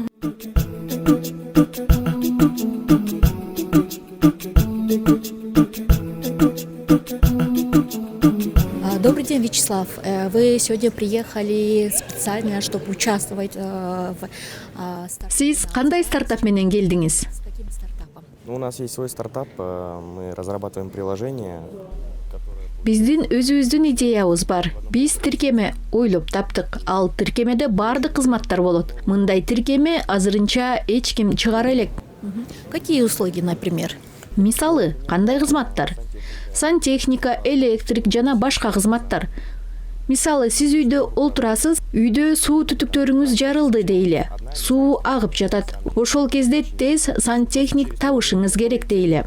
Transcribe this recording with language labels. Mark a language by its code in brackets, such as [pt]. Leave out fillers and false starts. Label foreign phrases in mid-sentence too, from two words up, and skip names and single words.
[ru] Добрый день, Вячеслав. Вы сегодня приехали специально, чтобы участвовать в стартапе. [ky] Сиз кандай стартап менен келдиңиз? [ru] С каким стартапом? У нас есть свой стартап, мы разрабатываем приложение. [ky] Биздин өзүбүздүн идеябыз бар. Биз тиркеме ойлоп таптык. Ал тиркемеде бардык кызматтар болот. Мындай тиркеме азырынча эч ким чыгара элек. [ru] Какие услуги, например? [ky] Мисалы, кандай кызматтар? Сантехника, электрик жана башка кызматтар. Мисалы, сиз үйдө олтурасыз, үйдө суу түтүктөрүңүз жарылды дейле. Суу агып жатат. Ошол кезде тез сантехник табышыңыз керек дейле.